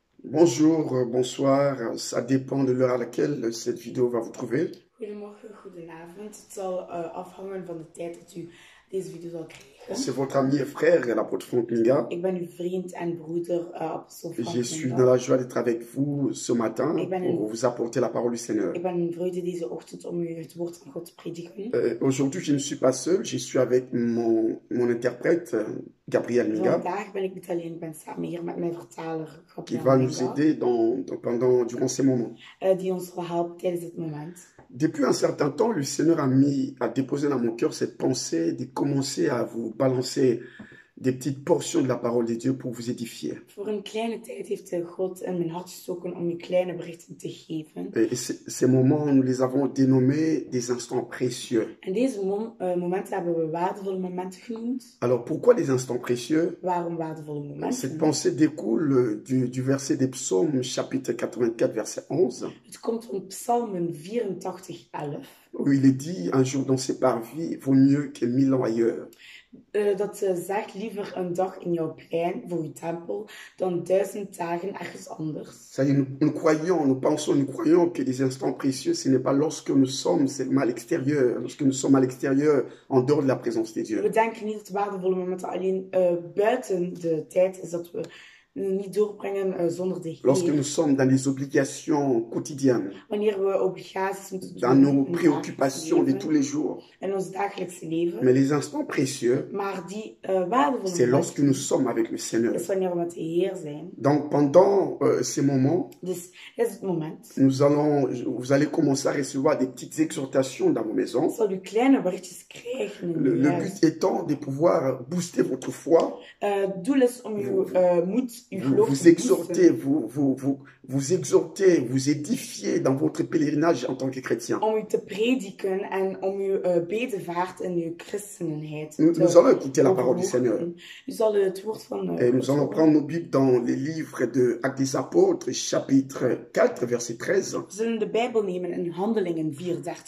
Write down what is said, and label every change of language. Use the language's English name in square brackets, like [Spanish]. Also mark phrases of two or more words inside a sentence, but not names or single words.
[French] Bonjour, bonsoir, ça dépend de l'heure à laquelle cette vidéo va vous trouver. [Dutch] Goedemorgen, goedenavond. Het zal afhangen van de tijd dat u deze video zal krijgen. [French] C'est votre ami et frère, l'apôtre Franck Minga. [Dutch] Ik ben uw vriend en broeder, apostel Frank [French] Je suis Minga. dans la joie d'être avec vous ce matin pour vous apporter la parole du Seigneur. [Dutch] Ik ben in vreugde deze ochtend om u het woord van God te prediken. [French] Aujourd'hui, je ne suis pas seul, je suis avec mon interprète, Gabriel Minga, [Dutch] Vandaag ben ik niet alleen, ik ben samen hier met mijn vertaler, [French] qui [Dutch] Gabriel [French] va nous [Dutch] Minga, [French] aider durant ces moments. [Dutch] die ons zal helpen tijdens dit moment. [French] Depuis un certain temps, le Seigneur a déposé dans mon cœur cette pensée de commencer à vous balancer des petites portions de la parole de Dieu pour vous édifier. [Dutch] Voor een kleine tijd heeft God in mijn hart gestoken om u kleine berichten te geven. [French] Et ces moments, nous les avons dénommés des instants précieux. [Dutch] En deze momenten hebben we waardevolle momenten genoemd. [French] Alors pourquoi des instants précieux? [Dutch] Waarom waardevolle momenten? [French] Cette pensée découle du verset des psaumes, chapitre 84, verset 11. [Dutch] Het komt van Psalmen 84, 11. [French] Où il est dit, un jour dans ses parvis vaut mieux que 1000 ans ailleurs. [Dutch] Dat zegt liever een dag in jouw plein voor uw tempel dan 1000 dagen ergens anders. [French] Ça y est, nous croyons que les instants précieux, ce n'est pas lorsque nous sommes seulement à l'extérieur, lorsque nous sommes à l'extérieur, en dehors de la présence de Dieu. [Dutch] We denken niet dat waardevolle momenten alleen buiten de tijd is, dat we niet doorbrengen zonder de Heer. [French] Lorsque nous sommes dans les obligations quotidiennes, [Dutch] Wanneer we obligaties moeten doen [French] dans nos [Dutch] in [French] préoccupations de tous les jours. [Dutch] in ons dagelijkse leven. [French] Mais les instants précieux, [Dutch] Maar die waardevolle [French] c'est lorsque [Dutch] momenten [French] nous sommes avec le Seigneur. [Dutch] is wanneer we met de Heer zijn. [French] Donc pendant ces moments, [Dutch] Dus dit is het moment. [French] vous allez commencer à recevoir des petites exhortations dans vos maisons. [Dutch] Ik zal u kleine berichtjes krijgen in uw [French] Le [Dutch] huis. [French] but étant de pouvoir booster votre foi, [Dutch] Het doel is om uw moed, uw geloof [French] vous [Dutch] te [French] exhorter, [Dutch] boosten. [French] vous exhorter, vous édifier dans votre pèlerinage en tant que chrétien. [Dutch] Om u te prediken en om uw bedevaart in uw christenheid [French] Nous allons écouter la parole du Seigneur. [Dutch] U zal het woord van [French] Et nous allons prendre nos Bibles dans les livres de Actes des Apôtres, chapitre 4, verset 13. [Dutch] We zullen de Bijbel nemen in Handelingen 4:13.